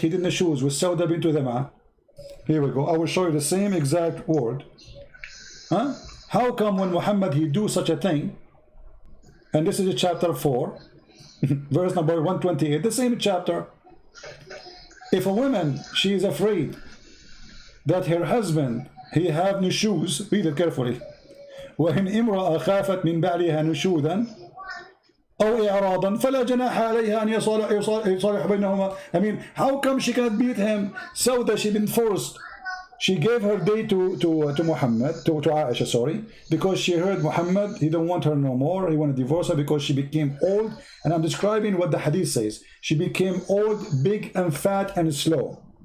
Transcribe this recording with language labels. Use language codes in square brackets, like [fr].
[en] He did no shoes with Sauda bint Dama. Here we go. I will show you the same exact word. Huh? How come when Muhammad he do such a thing? And this is chapter 4, verse number 128. The same chapter. If a woman she is afraid that her husband he have nushuz. Read it carefully. [ar] وإن امرأة خافت من بعلها نشوذا أو إعراضا فلا جناح عليها أن يصالح بينهما. [en] I mean, how come she cannot beat him? So that she been forced. She gave her day to Muhammad, to Aisha, sorry, because she heard Muhammad, he don't want her no more, he want to divorce her because she became old. And I'm describing what the hadith says. She became old, big and fat and slow.